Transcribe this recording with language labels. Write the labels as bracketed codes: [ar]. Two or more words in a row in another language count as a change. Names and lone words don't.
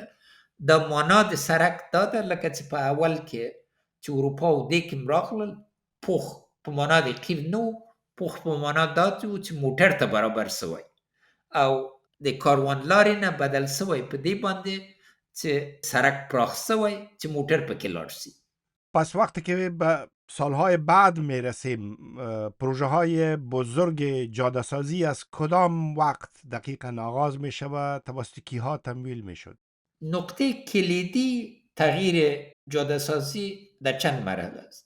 [ps] د معنا د سرک دا ده لکه چې په اول کې چې اروپا او دې کې راغلل پوخ په معنا د قیر نه و، پوخ په معنا دا و چې موټر ته برابر سوی او د کاروان لارې نه بدل سوی په دې باندې چې سرک پراخ سوی چې موټر پکې لاړ شي. [fa] پس وقتی که به سالهای بعد میرسیم پروژه های بزرگ جاده سازی از کدام وقت دقیقا آغاز می شود توسط کیها تمویل می شد؟ نقطه کلیدی تغییر جاده سازی در چند مرحله است.